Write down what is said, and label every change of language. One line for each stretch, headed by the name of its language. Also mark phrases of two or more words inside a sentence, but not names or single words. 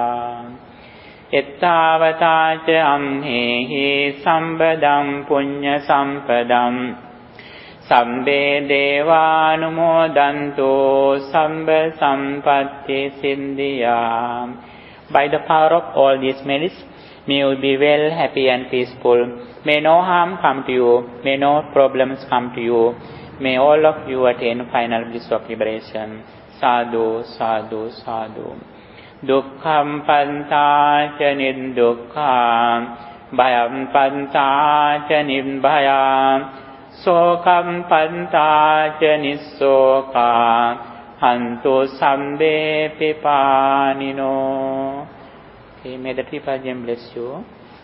Pali: Ettavata ca amhehi sambhadam punya sampadam Sabbe devanumodanto sabba sampatti siddhya.
English: By the power of all these merits, may you be well, happy and peaceful. May no harm come to you. May no problems come to you. May all of you attain final bliss of liberation.
Pali: Sadhu, sadhu, sadhu. Dukkham panta ca niddukkha, bhayam panta ca nibhaya, sokam panta ca nissoka, hantu sabbe pipanino.
English: Okay, may the Triple Gem bless you.